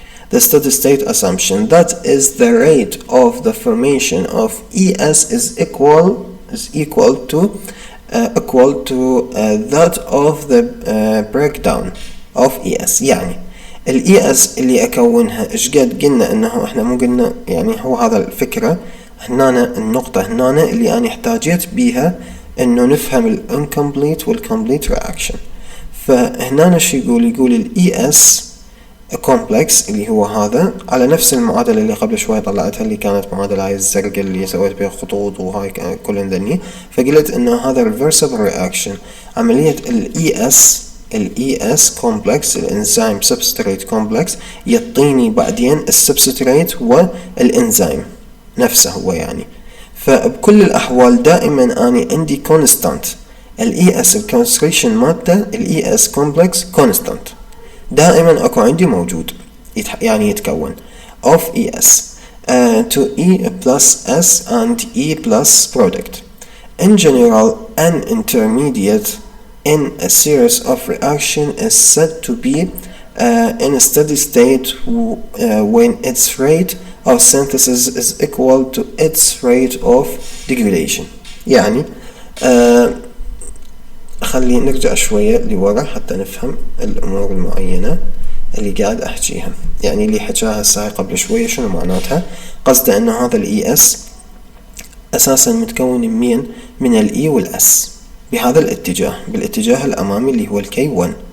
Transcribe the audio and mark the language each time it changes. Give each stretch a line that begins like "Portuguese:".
English: The steady state assumption, that is the rate of the formation of ES is equal to that of the breakdown of ES.
Arabic: يعني ال ES اللي أكونها إيش قد قلنا إنه إحنا مو قلنا يعني هو هذا الفكرة هنا النقطة هنا اللي أنا احتاجيت بيها إنه نفهم ال incomplete وال complete reaction. فهنا شو يقول ال ES complex اللي هو هذا على نفس المعادلة اللي قبل شوي طلعتها اللي كانت معادلة هاي الزرقاء اللي سويت بها خطوط وهاي كل ذني. فقلت إنه هذا reversible reaction. عملية ال ES complex الانزيم substrate complex يعطيني بعدين السبستريت والانزيم نفسه هو يعني. فبكل الأحوال دائما أنا عندي constant ال ES concentration مالته ال ES complex constant دائما أكو عندي موجود يعني يتكون
English: of ES to E plus S and E plus product. In general, an intermediate in a series of reaction is said to be in a steady state when its rate of synthesis is equal to its rate of degradation.
Arabic: يعني خلي نرجع شوية لورا حتى نفهم الأمور المعينة اللي قاعد أحكيها. يعني اللي حكاها الساعة قبل شوية شنو معناتها؟ قصده أنه هذا ال ES أساسا متكون من ال E وال S بهذا الاتجاه، بالاتجاه الأمامي اللي هو ال K1.